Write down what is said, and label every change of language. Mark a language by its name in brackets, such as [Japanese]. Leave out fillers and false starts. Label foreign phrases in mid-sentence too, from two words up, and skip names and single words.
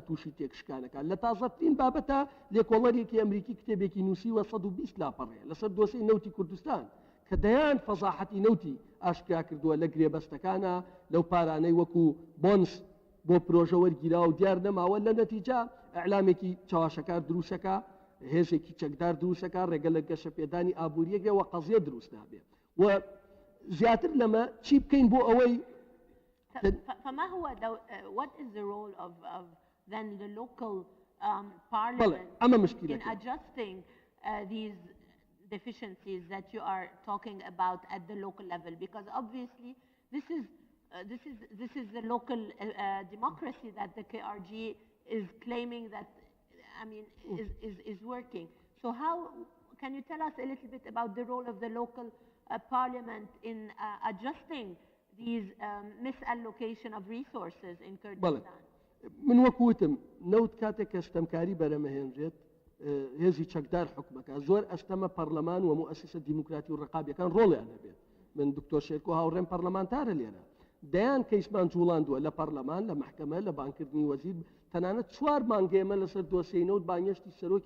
[Central Kurdish] تووشی تێکشکانەکان لە تازەترین بابەتە لێکۆڵەرێکی ئەمریکی کتێبێکی نووسی وە 120 لاپەڕێ لەسەر دۆسەی نەوتی کوردستان کە دەیان فەزاحەتی نەوتی ئاشکرا کردووە لە گرێبەستەکانە لەو پارانەی وەکو بۆنس بۆ پرۆژە وەرگیرا و دیار نەماوە لە نەتیجە ئەعلامێکی چاواشەکار دروستەکە هێزێکی چەکدار دروستەکە ڕێگە لە گەشەپێدانی ئابووریەکە و قەزیە دروست نابێت و زیاتر لەمە چی بکەین بۆ ئەوەی [Arabic] فما هو [English] what is the role of then the local parliament in adjusting these deficiencies that you are talking about at the local level because obviously this is the local democracy that the KRG is claiming that I mean, is working. So how, can you tell us a little bit about the role of the local parliament in adjusting these misallocation of resources in Kurdistan? [Central Kurdish] من وەکوتم نەوت کاتێک کە ئەستەمکاری بەرەمەهێنرێت هێزی چەکدار حکومەکە زۆر ئەستەمە پەرلەمان و مؤسسە دیموکراتی و ڕقابیەکان ڕۆڵیان هەبێت من دکتۆر شێرکۆ هاوڕێم پەرلەمانتارە لێرە دەیان کەیسمان جوڵاندووە لە پەرلەمان لە محکەمە لە بانکردنی وەزیر تەنانەت 4 مانگەیەمە لەسەر دۆسیەی نەوت بانگێشتی سەرۆکی